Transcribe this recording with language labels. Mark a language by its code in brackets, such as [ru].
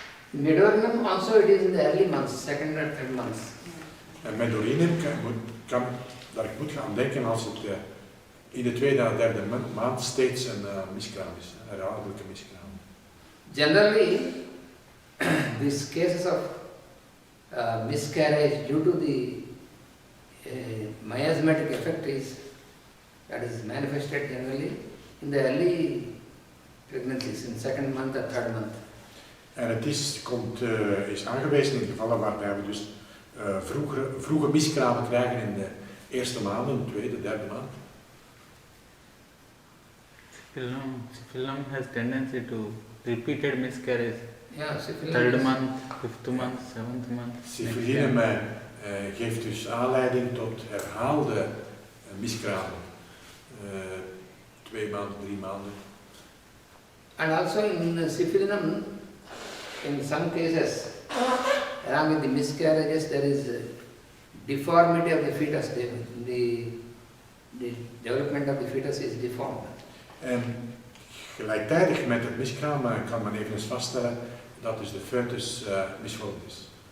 [en] Medorinum also it is in the early months, 2nd or 3rd months. [nl] En met urinum daar moet je aan denken als het in de 2e à 3e maand steeds een miskraam is, een herhaaldelijke miskraam. [en] Generally, these cases of miscarriage due to the miasmatic effect that is manifested generally in the early pregnancies, in 2nd month or 3rd month. [nl] En het is aangewezen in gevallen waarbij we dus vroege miskramen krijgen in de eerste maanden, de 2e, 3e maand. [en] Syphilis has tendency to repeated miscarriage. Yeah, syphilis. 3rd month, 5th month, 7th month. [nl] Syfilinum geeft dus aanleiding tot herhaalde miskramen. 2 maanden, 3 maanden. [en] And also in syphilinum, in some cases, along with the miscarriages, there is deformity of the fetus. The development of the fetus is deformed. [nl] En gelijktijdig met het miskraam kan men eveneens vaststellen dat dus de foetus misvormd is.